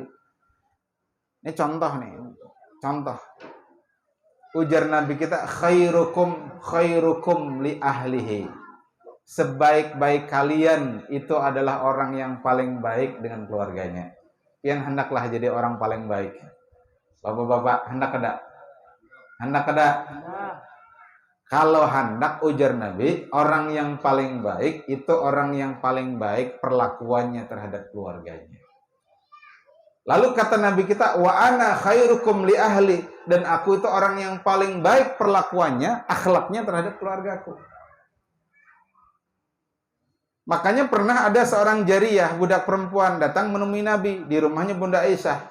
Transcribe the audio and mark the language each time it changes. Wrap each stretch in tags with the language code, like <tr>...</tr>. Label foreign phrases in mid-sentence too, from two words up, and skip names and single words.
<id>Ini contoh nih, contoh. Ujar Nabi kita,</id> <ar>خيركم لأهله.</ar> <id>Sebaik-baik kalian itu adalah orang yang paling baik dengan keluarganya. Yang hendaklah jadi orang paling baik. Bapak-bapak,</id> <bjn>hendak kada? Hendak kada? Kalau hendak, ujar Nabi,</bjn> <id>orang yang paling baik itu orang yang paling baik perlakuannya terhadap keluarganya. Lalu kata Nabi kita,</id> <ar>وأنا خيركم لأهلي,</ar> <id>dan aku itu orang yang paling baik perlakuannya, akhlaknya terhadap keluargaku. Makanya pernah ada seorang jariyah, budak perempuan datang menemui Nabi di rumahnya Bunda Aisyah.</id>